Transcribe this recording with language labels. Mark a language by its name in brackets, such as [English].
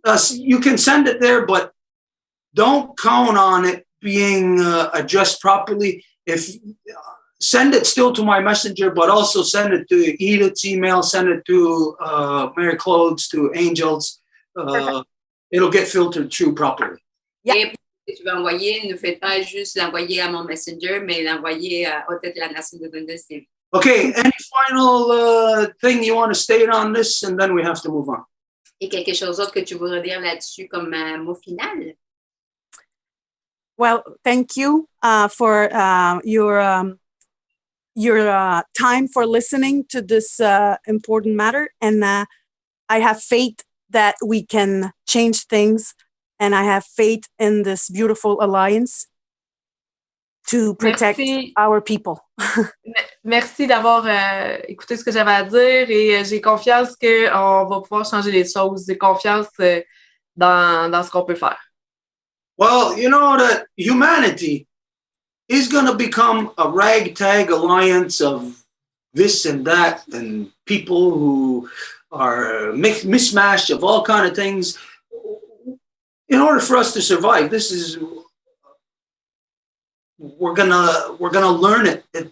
[English] You can send it there, but don't count on it being addressed properly. Send it still to my messenger, but also send it to Edith's email, send it to Mary Claude's, to Angel's. It'll get filtered through properly. Yeah. [French] Et tu vas envoyer, ne faites pas juste l'envoyer à mon messenger, mais l'envoyer au tête de la nation de Venez. [English] Okay, any final thing you want to state on this, and then we have to move on. [French] Et quelque chose d'autre que tu voudrais dire là-dessus comme mot final? [English] Well, thank you for your time for listening to this important matter. And I have faith that we can change things. And I have faith in this beautiful alliance to protect our people. [French] Merci d'avoir écouté ce que j'avais à dire et j'ai confiance qu'on va pouvoir changer les choses. J'ai confiance dans ce qu'on peut faire. [English] Well, you know that humanity is going to become a ragtag alliance of this and that and people who are mismatched of all kind of things. In order for us to survive, we're gonna learn it.